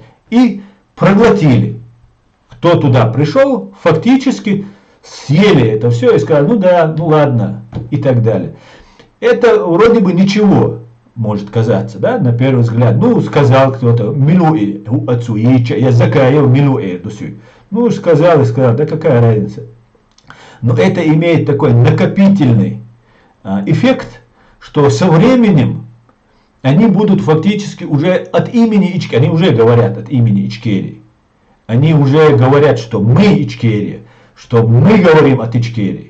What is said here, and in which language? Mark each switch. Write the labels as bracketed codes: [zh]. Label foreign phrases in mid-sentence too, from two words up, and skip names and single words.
[ru] И проглотили. Кто туда пришел, фактически съели это все и сказали, ладно, и так далее. Это вроде бы ничего может казаться, да, на первый взгляд. Сказал кто-то, [ce] милуэ отцу, [ru] я Закаев [ce] милуэ дусю. [ru] Сказал и сказал, да какая разница. Но это имеет такой накопительный эффект, что со временем они будут фактически уже от имени Ичкерии, они уже говорят от имени Ичкерии. Они уже говорят, что мы Ичкерия, что мы говорим от Ичкерии.